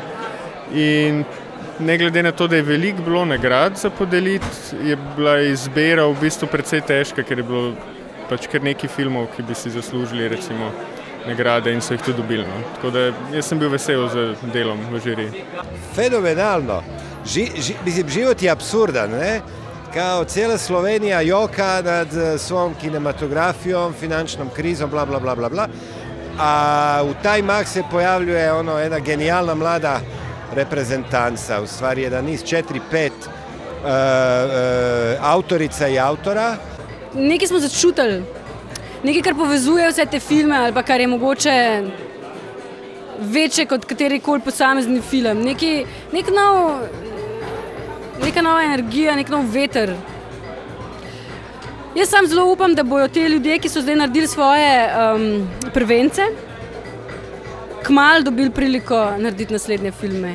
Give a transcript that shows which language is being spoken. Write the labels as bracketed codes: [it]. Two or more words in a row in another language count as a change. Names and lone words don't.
[sl] In ne glede na to, da je veliko bilo nagrad za podeliti, je bila izbira v bistvu precej težka, ker je bilo pač kar nekaj filmov, ki bi si zaslužili recimo nagrade in so jih tudi dobili. No. Tako da jaz sem bil vesel z delom v žiriji. Fenomenalno. [hr] Život je absurdan, ne? Kao cijela Slovenija joka nad svom kinematografijom, finančnom krizom, bla, bla, bla, bla, bla. A u taj mah se pojavljuje jedna genijalna mlada reprezentanca, u stvari jedan niz 4-5 avtorica i autora. [sl] Nekaj smo začutili, nekaj, kar povezuje vse te filme ali pa kar je mogoče večje kot katerikoli posamezni film. Neka nova energija, nek nov veter. Jaz sam zelo upam, da bojo te ljudje, ki so zdaj naredili svoje prvence, kmalu dobili priliko narediti naslednje filme.